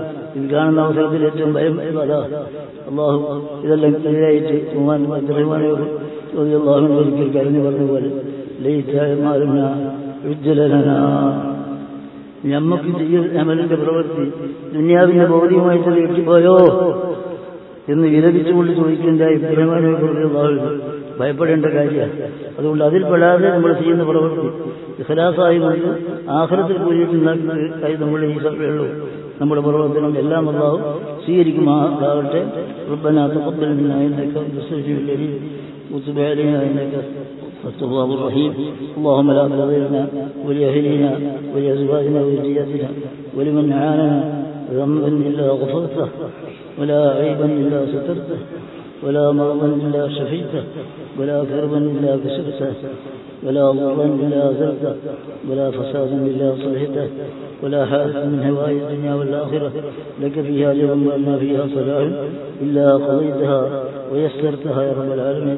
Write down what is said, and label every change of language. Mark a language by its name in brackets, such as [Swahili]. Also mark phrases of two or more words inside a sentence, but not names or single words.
[Malayalam] ഇത് കാണുന്ന അവസരത്തിൽ ഏറ്റവും ഭയം അതാ. അള്ളാഹു ഇതെല്ലാം ക്ലിയറായിട്ട് ഒരിക്കൽ കരഞ്ഞു പറഞ്ഞ പോലെ ഞമ്മക്ക് അമലിന്റെ പ്രവൃത്തി ദുനിയാവിന്റെ ഭൗതികമായി തന്നെ എത്തിപ്പോയോ എന്ന് വിലപിച്ചുകൊണ്ട് ചോദിക്കേണ്ട ഭയപ്പെടേണ്ട കാര്യമാണ്. അതുകൊണ്ട് അതിൽ പെടാതെ നമ്മൾ ചെയ്യുന്ന പ്രവൃത്തി ഇഖ്ലാസായി കൊണ്ട് ആഖിറത്തിൽ കൂടിയിട്ടുണ്ടാക്കി നമ്മുടെ ഈ സഭയുള്ളൂ നമ്മുടെ പ്രവർത്തനം എല്ലാം അല്ലാഹു സ്വീകരിക്കുമാറാകട്ടെ. [Arabic] ربنا تقبل منا إنك أنت سميع العليم وتب علينا إنك التواب الرحيم. اللهم لا تضيعنا ولأهلنا ولأزواجنا وذرياتنا ولمن عاننا ذنبا إلا غفرته ولا عيبا إلا سترته ولا مرضا إلا شفيته ولا كربا إلا كسرته ولا ضرا إلا أزلته ولا فسادا إلا صلحته ولا حاجة من هوائي الدنيا والآخرة لك فيها جرم ولنا فيها صلاح إلا قضيتها ويسرتها يا رب العالمين.